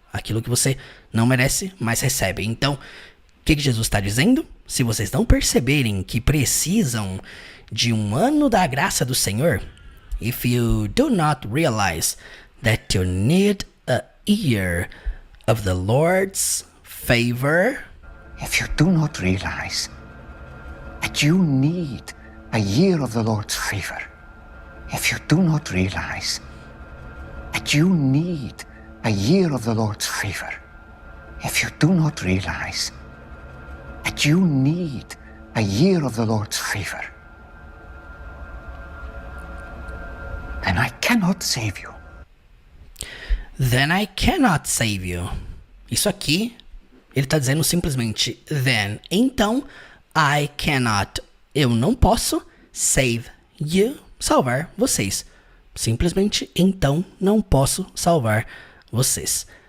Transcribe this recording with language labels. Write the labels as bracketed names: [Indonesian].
[Portuguese] Aquilo que você não merece, mas recebe. Então, o que Jesus está dizendo? Se vocês não perceberem que precisam de um ano da graça do Senhor, [English] if you do not realize that you need a year of the Lord's favor. If you do not realize that you need a year of the Lord's favor. If you do not realize that you need a year of the Lord's favor. If you do not realize that you need a year of the Lord's favor, then I cannot save you. Then I cannot save you. [Portuguese] Isso aqui, ele está dizendo simplesmente then. Então, [English] I cannot, [Portuguese] eu não posso, [English] save you, [Portuguese] salvar vocês. Simplesmente, então, não posso salvar vocês.